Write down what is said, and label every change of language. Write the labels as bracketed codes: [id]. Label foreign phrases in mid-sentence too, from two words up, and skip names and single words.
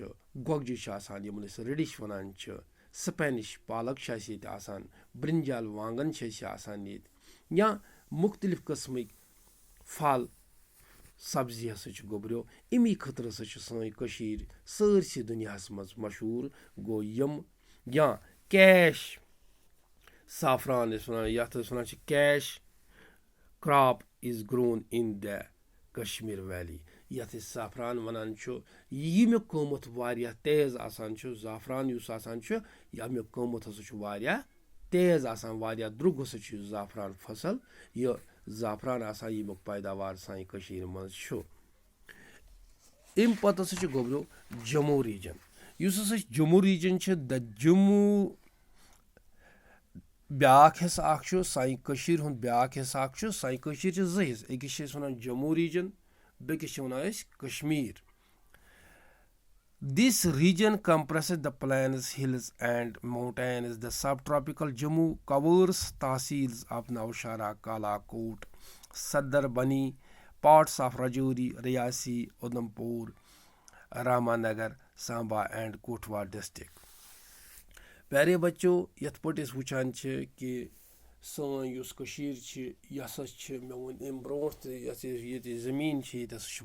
[ks] گۄگجہِ چھِ آسان یِمن أسۍ رِڈِش وَنان چھِ سپینِش پالک چھِ اَسہِ ییٚتہِ آسان برٛنجال وانگن چھِ اَسہِ آسان ییٚتہِ یا مُختلِف قٕسمٕکۍ پھل سبزی ہسا چھِ گوٚبریو امی خٲطرٕ ہسا چھِ سٲنۍ کٔشیٖر سٲرسٕے دُنیاہَس منٛز مشہوٗر گوٚو یِم یا کیش سافران ٲسۍ وَنان یَتھ أسۍ وَنان چھِ [en] cash crop is grown in the Kashmir valley [ks] یَتھ أسۍ سافران وَنان چھُ ییٚمیُک قۭمَتھ واریاہ تیز آسان چھُ زعفران یُس آسان چھُ ییٚمیُک قۭمَتھ ہسا چھُ واریاہ تیز آسان واریاہ درٛوٚگ ہسا چھُ یہِ زعفران فصل یہِ زعفران آسان ییٚمیُک پیداوار سانہِ کٔشیٖرِ منٛز چھُ اَمہِ پتہٕ ہسا چھُ گوٚبریو جموں ریجن یُس ہسا جموں ریجن چھِ جموں بیاکھ حصہٕ اکھ چھُ سانہِ کٔشیٖر ہُنٛد بیاکھ حصہٕ اکھ چھُ سانہِ کٔشیٖر چھِ زٕ حصہٕ أکِس چھِ أسۍ وَنان جموں ریجن بیٚکِس چھِ وَنان أسۍ کشمیٖر [en] this region comprises the plains hills and mountains the subtropical Jammu covers tehsils of Nowshera Kalakote Sunderbani parts of Rajouri Reasi Udhampur Ramnagar Samba and Kathua district [ks] پیارے بچو یَتھ پٲٹھۍ أسۍ وٕچھان چھِ کہِ سٲنۍ یُس کٔشیٖر چھِ یہِ ہسا چھِ مےٚ ووٚن اَمہِ برونٛٹھ تہِ یۄس ییٚتہِ زٔمیٖن چھِ ییٚتہِ ہسا چھِ